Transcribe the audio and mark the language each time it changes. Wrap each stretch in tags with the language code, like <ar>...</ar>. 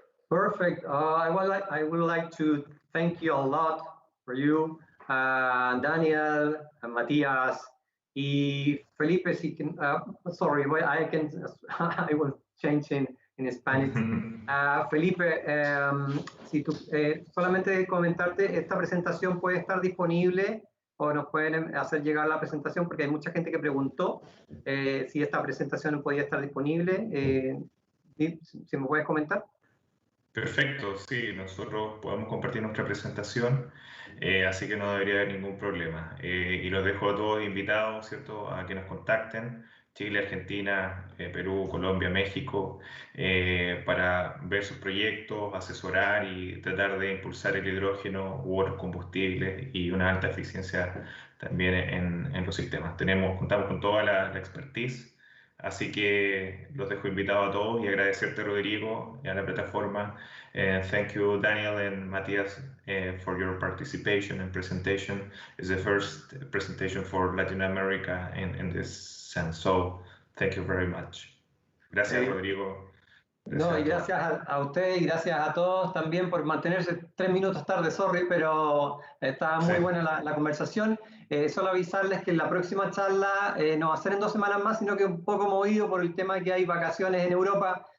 <en>Perfect. I would like to thank you a lot for you, Daniel, and Matthias, y Felipe. Si can, sorry, I will change in Spanish.</en> <es>Felipe, si tú, solamente comentarte, esta presentación puede estar disponible o nos pueden hacer llegar la presentación porque hay mucha gente que preguntó si esta presentación podía estar disponible. Si me puedes comentar. Perfecto, sí, nosotros podemos compartir nuestra presentación, así que no debería haber ningún problema. Y los dejo a todos invitados, ¿cierto?, a que nos contacten, Chile, Argentina, Perú, Colombia, México, para ver sus proyectos, asesorar y tratar de impulsar el hidrógeno u otros combustibles y una alta eficiencia también en los sistemas. Contamos con toda la expertise. Así que los dejo invitados a todos y agradecerte, Rodrigo, y a la plataforma.</es> <en>Thank you, Daniel and Matthias, for your participation and presentation. It's the first presentation for Latin America in this sense. So, thank you very much.</en> <es>Gracias, Rodrigo. No, y gracias a usted y gracias a todos también por mantenerse 3 minutos tarde, sorry, pero está muy buena la conversación. Solo avisarles que la próxima charla no va a ser en 2 semanas más, sino que un poco movido por el tema que hay vacaciones en Europa.</es>